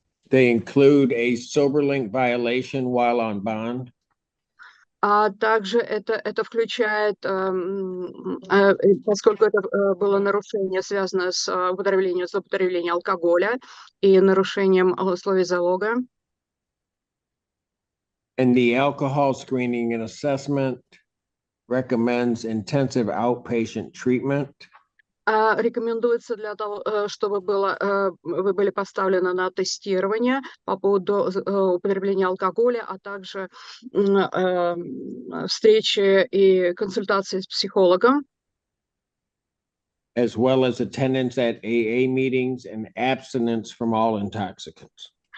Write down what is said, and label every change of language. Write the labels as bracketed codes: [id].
[en] They include a SoberLink violation while on bond. [ru] Также это включает, поскольку это было нарушение, связанное с злоупотреблением алкоголя и нарушением условий залога. [en] And the alcohol screening and assessment recommends intensive outpatient treatment. [ru] Рекомендуется для того, чтобы вы были поставлены на тестирование по поводу употребления алкоголя, а также встречи и консультации с психологом. [en] As well as attendance at AA meetings and abstinence from all intoxicants.